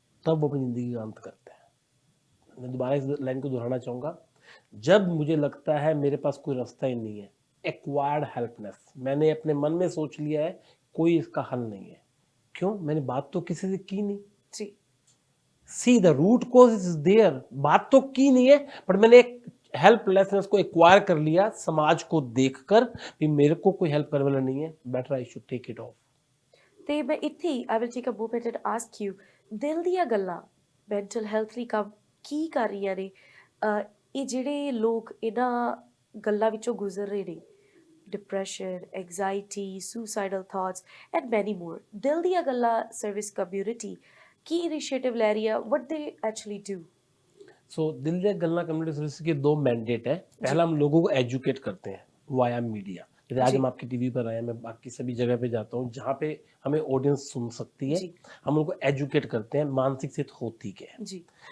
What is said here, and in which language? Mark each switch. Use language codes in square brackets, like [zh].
[hi] तब वो अपनी जिंदगी का अंत करते हैं। मैं दोबारा इस लाइन को दोहराना चाहूंगा, जब मुझे लगता है मेरे पास कोई रास्ता ही नहीं है, एक्वायर्ड हेल्पलेस, मैंने अपने मन में सोच लिया है कोई इसका हल नहीं है। क्यों? मैंने बात तो किसी से की नहीं। जी [en] see the root cause is there, [hi] बात तो की नहीं है पर मैंने एक हेल्पलेसनेस को एक्वायर कर लिया समाज को देखकर भी मेरे को कोई हेल्प करने वाला नहीं है, [en] Better I should take it off. [pa] ਤੇ ਮੈਂ ਇੱਥੇ [en] I will take a moment and ask you, [pa] ਦਿਲ ਦੀਆਂ ਗੱਲਾਂ ਮੈਂਟਲ ਹੈਲਥ ਲਈ ਕੰਮ ਕੀ ਕਰ ਰਹੀਆਂ ਨੇ? ਇਹ ਜਿਹੜੇ ਲੋਕ ਇਹਨਾਂ ਗੱਲਾਂ ਵਿੱਚੋਂ ਗੁਜ਼ਰ ਰਹੇ ਨੇ, depression, anxiety, suicidal thoughts [en] and many more, [pa] ਦਿਲ ਦੀਆਂ ਗੱਲਾਂ ਸਰਵਿਸ ਕਮਿਊਨਿਟੀ ਕੀ ਇਨੀਸ਼ੀਏਟਿਵ ਲੈ ਰਹੀ ਆ? [en] What they actually do? [hi] सो दिल दे गल्ला कम्युनिटी सर्विस के 2 मैंडेट है। पहला, हम लोगों को एजुकेट करते हैं वाया मीडिया। जैसे आज जी। हम आपकी टीवी पर आए हैं, मैं बाकी सभी जगह पे जाता हूँ जहाँ पे हमें ऑडियंस सुन सकती है, जी हम उनको एजुकेट करते हैं मानसिक स्थिति होती क्या है। जी